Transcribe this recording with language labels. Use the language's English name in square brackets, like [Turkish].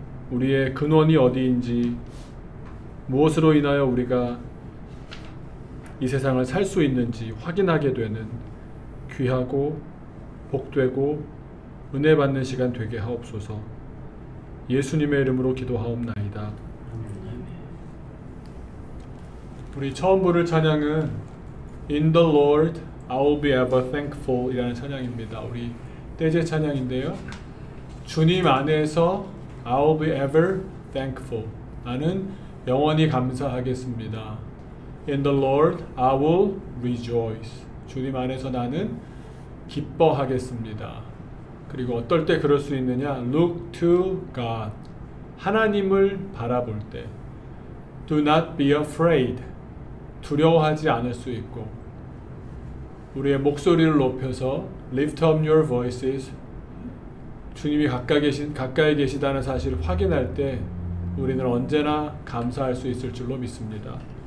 [Korean] 우리의 근원이 어디인지, 무엇으로 인하여 우리가 이 세상을 살 수 있는지 확인하게 되는 귀하고 복되고 은혜 받는 시간 되게 하옵소서. 예수님의 이름으로 기도하옵나이다. 우리 처음 부를 찬양은 [English] In the Lord I'll be ever thankful [Korean] 이라는 찬양입니다. 우리 떼제 찬양인데요, 주님 안에서 [English] I'll be ever thankful, [Korean] 나는 영원히 감사하겠습니다. [English] In the Lord I will rejoice, [Korean] 주님 안에서 나는 기뻐하겠습니다. 그리고 어떨 때 그럴 수 있느냐, [English] Look to God, [Korean] 하나님을 바라볼 때. [English] Do not be afraid, [Korean] 두려워하지 않을 수 있고, 우리의 목소리를 높여서 [English] Lift up your voices, [Korean] 주님이 가까이 계시다는 사실을 확인할 때 우리는 언제나 감사할 수 있을 줄로 믿습니다.